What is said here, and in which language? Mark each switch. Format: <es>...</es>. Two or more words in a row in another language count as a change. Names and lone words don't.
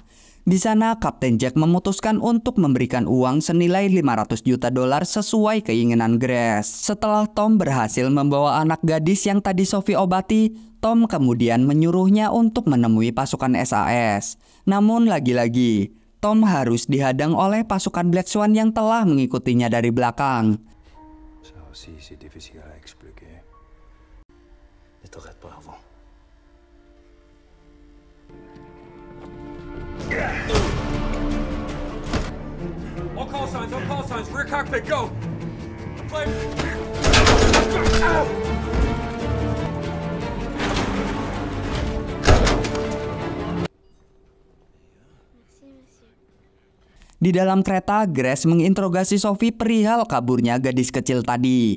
<id>Di sana, Kapten Jack memutuskan untuk memberikan uang senilai 500 juta dolar sesuai keinginan Grace. Setelah Tom berhasil membawa anak gadis yang tadi Sophie obati, Tom kemudian menyuruhnya untuk menemui pasukan SAS. Namun lagi-lagi, Tom harus dihadang oleh pasukan Black Swan yang telah mengikutinya dari belakang.</id> <fr>Ça aussi, c'est difficile à expliquer. Ne t'arrête pas avant.</fr> <en>On call signs, rear cockpit, go! Flame!</en> <id>Di dalam kereta, Grace menginterogasi Sophie perihal kaburnya gadis kecil tadi.</id>